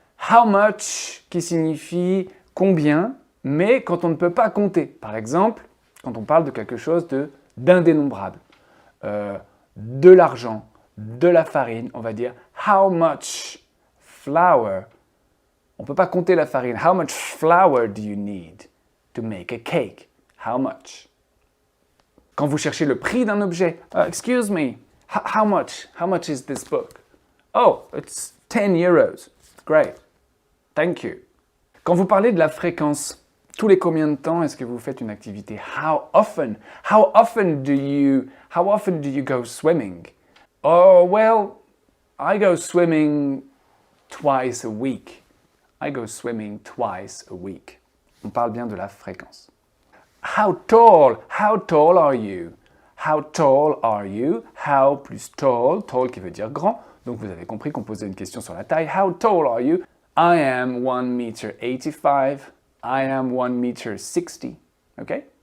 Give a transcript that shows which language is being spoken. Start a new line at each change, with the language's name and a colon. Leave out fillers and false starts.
French: How much qui signifie combien, mais quand on ne peut pas compter. Par exemple, quand on parle de quelque chose d'indénombrable. De l'argent, de la farine, on va dire
English: how much flour.
French: On ne peut pas compter la farine.
English: How much flour do you need to make a cake? How much?
French: Quand vous cherchez le prix d'un objet,
English: excuse me, how much? How much is this book? Oh, it's 10 euros. Great. Thank you.
French: Quand vous parlez de la fréquence, tous les combien de temps est-ce que vous faites une activité?
English: How often? How often do you go swimming? Oh, well, I go swimming twice a week. I go swimming twice a week.
French: On parle bien de la fréquence.
English: How tall are you? How tall are you? How plus tall, tall
French: qui veut dire grand. Donc vous avez compris qu'on posait une question sur la taille.
English: How tall are you? I am 1 meter 85. I am 1 meter 60. Ok?